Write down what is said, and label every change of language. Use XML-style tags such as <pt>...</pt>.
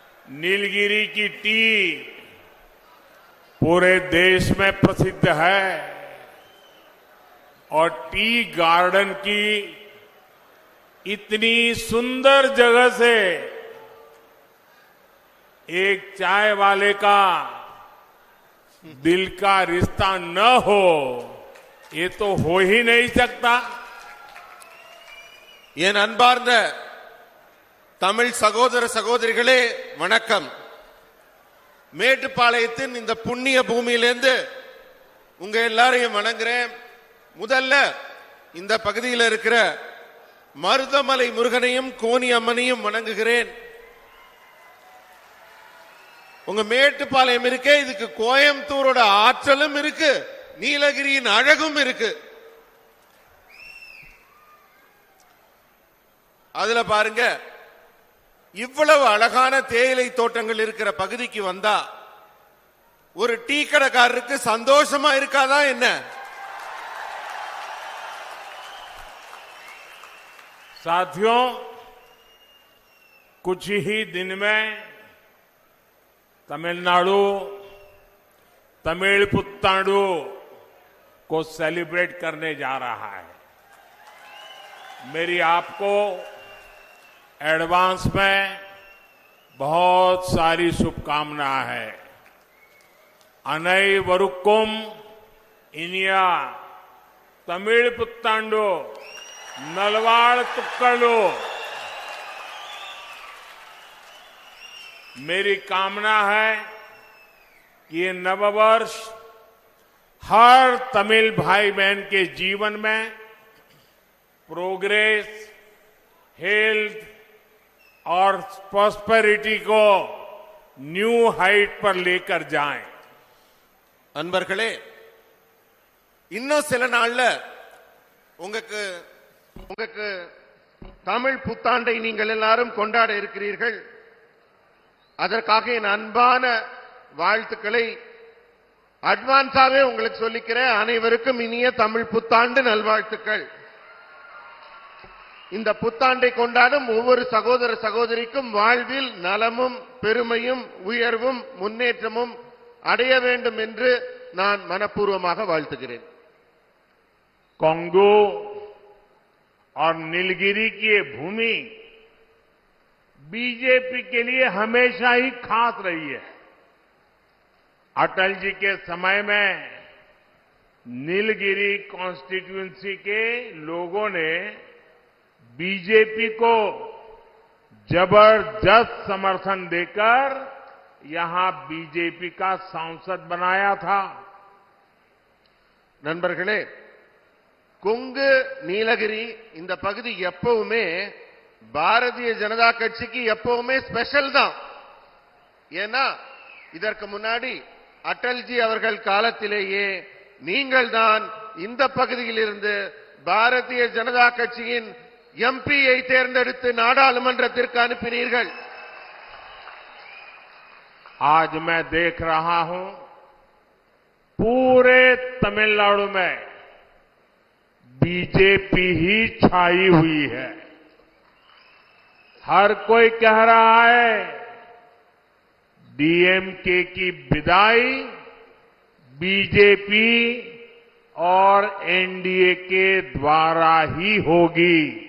<hi>नीलगिरी की टी पूरे देश में प्रसिद्ध है और टी गार्डन की इतनी सुंदर जगह से एक चाय वाले का दिल का रिश्ता न हो, ये तो हो ही नहीं सकता.</hi> <ta>என் அன்பார்ந்த தமிழ் சகோதர சகோதரிகளே வணக்கம். மேட்டுப்பாளையத்தின் இந்த புண்ணிய பூமியிலிருந்து உங்க எல்லாரையும் வணங்குறேன். முதல்ல இந்த பகுதியில் இருக்கிற மருதமலை முருகனையும் கோனி அம்மனையும் வணங்குகிறேன். உங்க மேட்டுப்பாளையம் இருக்கே, இதுக்கு கோயம்புத்தூரோட ஆற்றலும் இருக்கு, நீலகிரியின் அழகும் இருக்கு. அதுல பாருங்க, இவ்வளவு அழகான தேயிலை தோட்டங்கள் இருக்கிற பகுதிக்கு வந்தா ஒரு டீ கடைக்காரருக்கு சந்தோஷமா இருக்காதா என்ன?</ta> <hi>साथियों, कुछ ही दिन में तमिलनाडु तमिल पुत्तांडु को सेलिब्रेट करने जा रहा है. मेरी आपको एडवांस में बहुत सारी शुभकामनाएं हैं.</hi> <ta>अनई वरुक्कुम इनिया तमिल पुत्तांडु नलवाड़ तुक्कड़ू.</ta> <hi>मेरी कामना है कि ये नववर्ष हर तमिल भाई बहन के जीवन में प्रोग्रेस, हेल्थ और प्रॉस्पेरिटी को न्यू हाइट पर लेकर जाएं.</hi> <ta>அன்பர்களே, இன்னும் சில நாள்ல உங்களுக்கு தமிழ் புத்தாண்டை நீங்கள் எல்லாரும் கொண்டாட இருக்கிறீர்கள். அதற்காக என் அன்பான வாழ்த்துக்களை அட்வான்ஸாவே உங்களுக்கு சொல்லிக்கிறேன். அனைவருக்கும் இனிய தமிழ் புத்தாண்டு நல்வாழ்த்துக்கள். இந்த புத்தாண்டை கொண்டாடும் ஒவ்வொரு சகோதர சகோதரிக்கும் வாழ்வில் நலமும் பெருமையும் உயர்வும் முன்னேற்றமும் அடைய வேண்டும் என்று நான் மனப்பூர்வமாக வாழ்த்துகிறேன்.</ta> <hi>कांगो और नीलगिरी की ये भूमि बीजेपी के लिए हमेशा ही खास रही है. अटल जी के समय में नीलगिरी कॉन्स्टिट्यूएंसी के लोगों ने बीजेपी को जबरदस्त समर्थन देकर यहां बीजेपी का सांसद बनाया था.</hi> <ta>நண்பர்களே, கொங்கு நீலகிரி இந்த பகுதி எப்பவுமே பாரதிய ஜனதா கட்சிக்கு எப்பவுமே ஸ்பெஷல் தான். ஏன்னா இதற்கு முன்னாடி அடல்ஜி அவர்கள் காலத்திலேயே நீங்கள் தான் இந்த பகுதியில் இருந்து பாரதிய ஜனதா கட்சியின் எம்பியை தேர்ந்தெடுத்து நாடாளுமன்றத்திற்கு அனுப்பினீர்கள்.</ta> <hi>आज मैं देख रहा हूं पूरे तमिलनाडु में बीजेपी ही छाई हुई है. हर कोई कह रहा है डीएमके की विदाई बीजेपी और एनडीए के द्वारा ही होगी.</hi>